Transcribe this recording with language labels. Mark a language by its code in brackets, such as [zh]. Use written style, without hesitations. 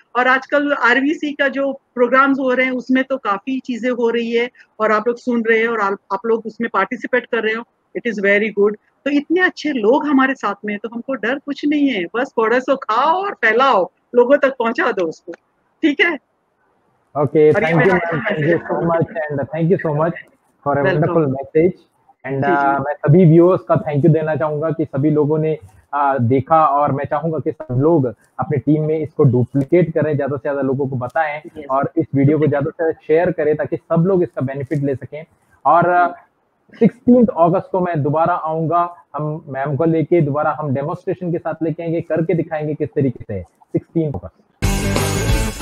[hi] और आजकल आरबीसी का जो प्रोग्राम्स हो रहे हैं उसमें तो काफी चीजें हो रही है और आप लोग सुन रहे हैं और आप लोग उसमें पार्टिसिपेट कर रहे हो, [en] It is very good. [hi] तो इतने अच्छे लोग हमारे साथ में, तो हमको डर कुछ नहीं है, बस थोड़ा सा खाओ और फैलाओ, लोगों तक पहुंचा दो उसको, ठीक है। [en] Okay, thank you, ma'am. Thank you so much, and thank you so much for a wonderful message. [hi] And मैं सभी व्यूअर्स का थैंक यू देना चाहूंगा कि सभी लोगों ने देखा, और मैं चाहूंगा कि सब लोग अपनी टीम में इसको डुप्लीकेट करें, ज्यादा से ज्यादा लोगों को बताएं और इस वीडियो को ज्यादा से ज्यादा शेयर करें ताकि सब लोग इसका बेनिफिट ले सकें। और 16 अगस्त को मैं दोबारा आऊंगा, हम मैम को लेके दोबारा हम डेमोन्स्ट्रेशन के साथ लेके आएंगे, करके दिखाएंगे किस तरीके से 16 अगस्त।